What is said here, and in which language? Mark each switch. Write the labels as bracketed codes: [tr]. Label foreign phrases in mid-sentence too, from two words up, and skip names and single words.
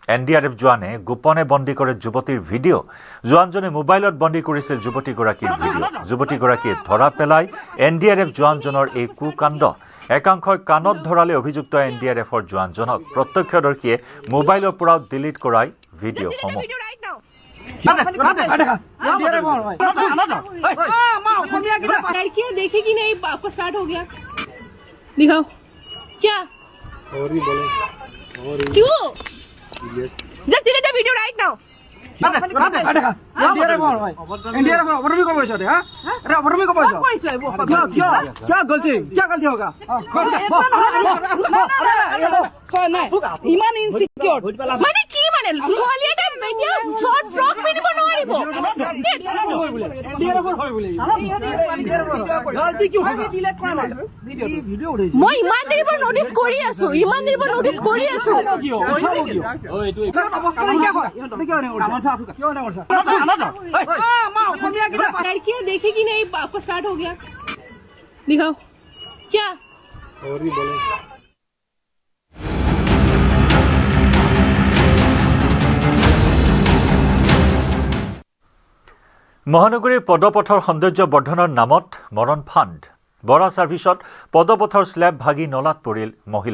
[as] NDRF জোৱানে গোপনে বন্দী কৰে যুৱতীৰ ভিডিঅ'। জোৱানজনে মোবাইলত বন্দী কৰিছিল যুৱতীগৰাকীৰ ভিডিঅ'। যুৱতীগৰাকীয়ে ধৰা পেলাই NDRF জোৱানজনৰ এই কুকাণ্ড। একাংশই কাণত ধৰালে অভিযুক্ত NDRFৰ জোৱানজনক। প্ৰত্যক্ষদৰ্শীয়ে মোবাইলৰ পৰাও ডিলিট কৰাই ভিডিঅ'সমূহ। [hi] लड़कियां देखेगी नहीं, आपका स्टार्ट हो गया, दिखाओ क्या क्यों [en] just delete the video right now [hi] क्या गलती होगा [as] ইমান ইনসিকিউর মানে কি মানে ছোৱালীয়ে এতিয়া শৰ্ট ফ্ৰক পিন্ধিব নোৱাৰিব গলতি কি হয় ডিলিট কৰা নাই ভিডিও উঠাইছে মই ইমান দেৰি পৰা নোটিস কৰি আছো [hi] लड़कियां देखेगी नहीं, आपका स्टार्ट हो गया, दिखाओ क्या [as] মহানগৰীৰ পদপথৰ সৌন্দৰ্য বৰ্ধনৰ নামত মৰণ ফাণ্ড। বৰা ছাৰ্ভিচত পদপথৰ স্লেব ভাগি নলাত পৰিল মহিলা।